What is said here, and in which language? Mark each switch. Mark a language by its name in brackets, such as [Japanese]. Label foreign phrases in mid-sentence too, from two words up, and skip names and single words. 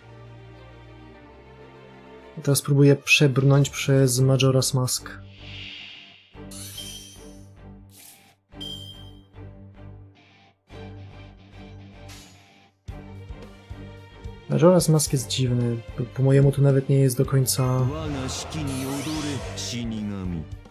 [Polish] Teraz próbuję przebrnąć przez Majora's Mask. Majora's Mask jest dziwny. Po mojemu to nawet nie jest do końca... [Japanese] 我が式に踊れ死神